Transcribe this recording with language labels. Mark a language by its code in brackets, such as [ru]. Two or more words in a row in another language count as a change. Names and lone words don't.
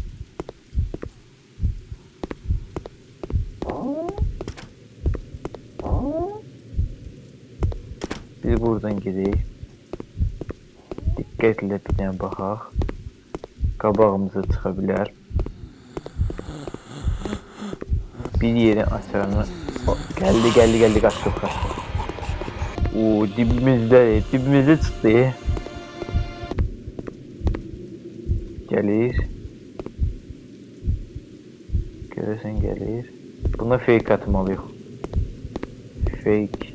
[az] Biz buradan gedək. Diqqətlə bir dənə baxaq. Qabağımıza çıxa bilər. Bir yerin açarını... Geldi, qaçdıq. Oo, [tr] dibimizde çıktı. [az] Gelir. Görürsen gelir. Buna fake atmalıyıq. Fake.